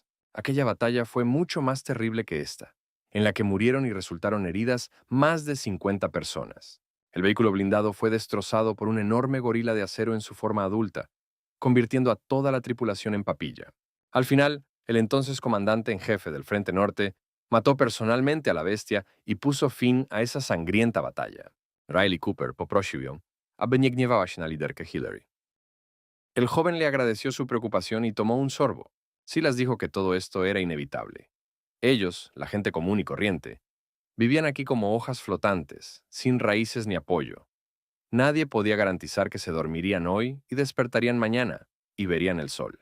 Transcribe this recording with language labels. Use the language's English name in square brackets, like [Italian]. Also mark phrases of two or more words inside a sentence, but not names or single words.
[Spanish] Aquella batalla fue mucho más terrible que esta, en la que murieron y resultaron heridas más de 50 personas. El vehículo blindado fue destrozado por un enorme gorila de acero en su forma adulta, convirtiendo a toda la tripulación en papilla. Al final, el entonces comandante en jefe del Frente Norte mató personalmente a la bestia y puso fin a esa sangrienta batalla. [Polish] Riley Cooper poprosił, aby nie gniewała się na liderkę Hillary. [Spanish] El joven le agradeció su preocupación y tomó un sorbo. Silas dijo que todo esto era inevitable. Ellos, la gente común y corriente, vivían aquí como hojas flotantes, sin raíces ni apoyo. Nadie podía garantizar que se dormirían hoy y despertarían mañana y verían el sol.